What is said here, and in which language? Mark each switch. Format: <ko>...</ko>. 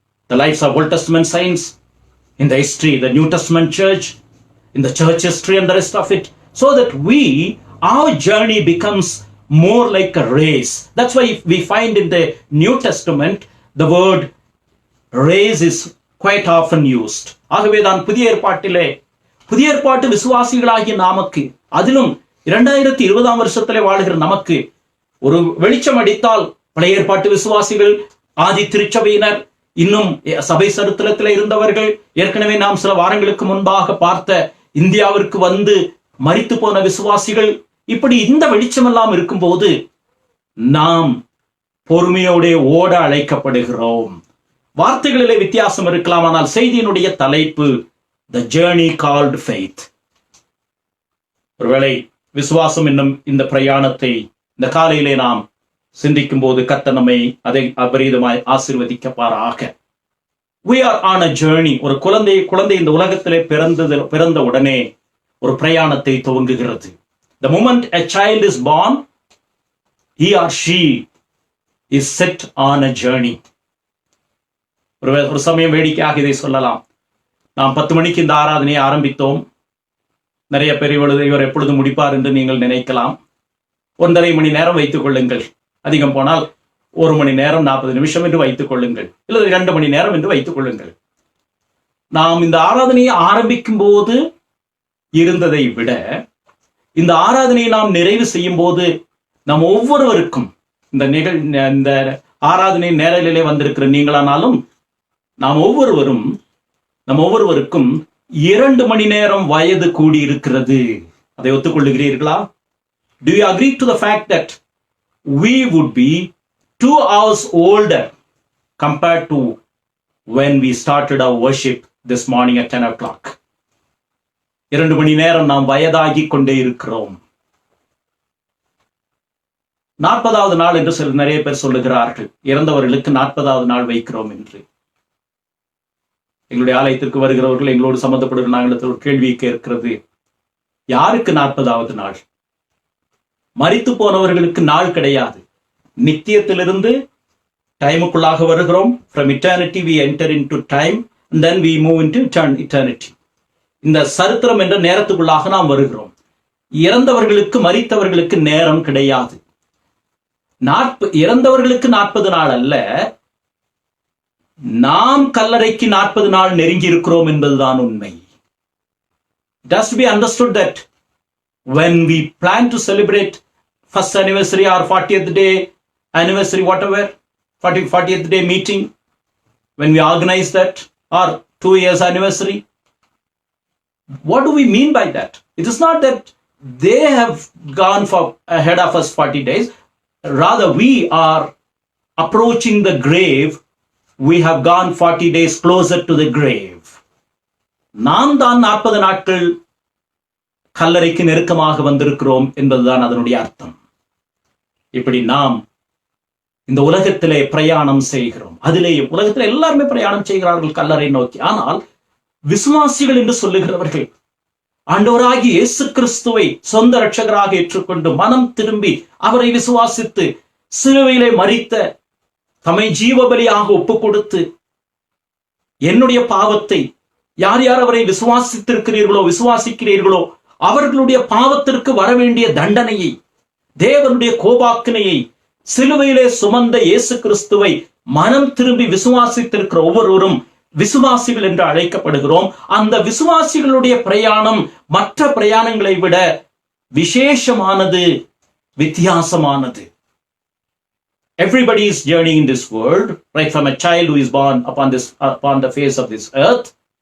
<en>The lives of Old Testament saints, in the history, the New Testament church, in the church history and the rest of it, so that our journey becomes more like a race. That's why we find in the New Testament, the word race is quite often used.</en> <ta>ஆகவேதான் புதிய ஏற்பாட்டு விசுவாசிகளாகிய நமக்கு, அதிலும் 2020ஆம் வருஷத்திலே வாழ்கிற நமக்கு ஒரு வெளிச்சம் அடித்தால், பழைய ஏற்பாட்டு விசுவாசிகள், ஆதி திருச்சபையினர், இன்னும் சபை சரித்திரத்தில் இருந்தவர்கள், ஏற்கனவே நாம் சில வாரங்களுக்கு முன்பாக பார்த்த இந்தியாவிற்கு வந்து மரித்து போன விசுவாசிகள், இப்படி இந்த வெளிச்சம் எல்லாம் இருக்கும்போது நாம் பொறுமையோட ஓட அழைக்கப்படுகிறோம். வார்த்தைகளிலே வித்தியாசம் இருக்கலாம், ஆனால் செய்தியினுடைய தலைப்பு</ta> <en>the journey called faith.</en> <ta>ஒருவேளை விசுவாசம் என்னும் இந்த பிரயாணத்தை இந்த காலையிலே நாம் சிந்திக்கும் போது கர்த்தர் நம்மை அதை அபரீதமாய் ஆசீர்வதிக்கப்பாராக.</ta> <en>We are on a journey.</en> <ta>ஒரு குழந்தை இந்த உலகத்திலே பிறந்த உடனே ஒரு பிரயாணத்தை துவங்குகிறது.</ta> <en>The moment a child is born, he or she is set on a journey.</en> <ta>ஒரு சமயம் வேடிக்கையாக இதை சொல்லலாம். நாம் 10 மணிக்கு இந்த ஆராதனையை ஆரம்பித்தோம். நிறைய பேர் இவர் எப்பொழுது முடிப்பார் என்று நீங்கள் நினைக்கலாம். 1.5 மணி நேரம் வைத்துக் கொள்ளுங்கள், அதிகம் போனால் 1 மணி நேரம் 40 நிமிஷம் என்று வைத்துக் கொள்ளுங்கள், இல்லது 2 மணி நேரம் என்று வைத்துக் கொள்ளுங்கள். நாம் இந்த ஆராதனையை ஆரம்பிக்கும் போது இருந்ததை விட இந்த ஆராதனையை நாம் நிறைவு செய்யும் போது நாம் ஒவ்வொருவருக்கும், இந்த ஆராதனை நேரலிலே வந்திருக்கிற நீங்களானாலும் நாம் ஒவ்வொருவருக்கும் 2 மணி நேரம் வயது கூடியிருக்கிறது. அதை ஒத்துக்கொள்ளுகிறீர்களா?</ta> <en>Do you agree to the fact that we would be 2 hours older compared to when we started our worship this morning at 10 o'clock?</en> <ta>2 மணி நேரம் நாம் வயதாகி கொண்டே இருக்கிறோம். 40வது நாள் என்று நிறைய பேர் சொல்லுகிறார்கள். இறந்தவர்களுக்கு 40வது நாள் வைக்கிறோம் என்று. எங்களுடைய ஆலயத்திற்கு வருகிறவர்கள், எங்களோடு சம்பந்தப்படுகிற நாங்கள் ஒரு கேள்வி கேட்கிறது, யாருக்கு 40வது நாள்? மரித்து போனவர்களுக்கு நாள் கிடையாது. நித்தியத்திலிருந்து டைமுக்குள்ளாக வருகிறோம்.</ta> <en>From eternity we enter into time and then we move into eternity.</en> <ta>இந்த சரித்திரம் என்ற நேரத்துக்குள்ளாக நாம் வருகிறோம். இறந்தவர்களுக்கு மரித்தவர்களுக்கு நேரம் கிடையாது. இறந்தவர்களுக்கு 40 நாள் அல்ல, நாம் கல்லறைக்கு 40 நாள் நெருங்கி இருக்கிறோம் என்பதுதான் உண்மை.</ta> <en>It has to be understood that when we plan to celebrate first anniversary or 40th day anniversary, whatever, 40th day meeting, when we organize that, or 2 years anniversary, what do we mean by that? It is not that they have gone for ahead of us 40 days. Rather, we are approaching the grave. We have gone 40 days closer to the grave.</en> <ta>நாம் தான் 40 நாட்கள் கல்லறைக்கு நெருக்கமாக வந்திருக்கிறோம் என்பதுதான் அதனுடைய அர்த்தம். இப்படி நாம் இந்த உலகத்திலே பிரயாணம் செய்கிறோம். அதிலேயே உலகத்தில் எல்லாருமே பிரயாணம் செய்கிறார்கள் கல்லறை நோக்கி. ஆனால் விசுவாசிகள் என்று சொல்லுகிறவர்கள் ஆண்டவராகிய இயேசு கிறிஸ்துவை சொந்த இரட்சகராக ஏற்றுக்கொண்டு மனம் திரும்பி அவரை விசுவாசித்து சிலுவையிலே மரித்த தம்மை ஜீவபலியாக ஒப்பு கொடுத்து என்னுடைய பாவத்தை யார் யார் அவரை விசுவாசிக்கிறீர்களோ அவர்களுடைய பாவத்திற்கு வரவேண்டிய தண்டனையை, தேவனுடைய கோபாக்கினையை சிலுவையிலே சுமந்த இயேசு கிறிஸ்துவை மனம் திரும்பி விசுவாசித்திருக்கிற ஒவ்வொருவரும் விசுவாசிகள் என்று அழைக்கப்படுகிறோம். அந்த விசுவாசிகளுடைய பிரயாணம் மற்ற பிரயாணங்களை விட விசேஷமானது, வித்தியாசமானது.</ta> <en>Everybody is journeying in this world, right from a child who is born upon the face of this earth.</en>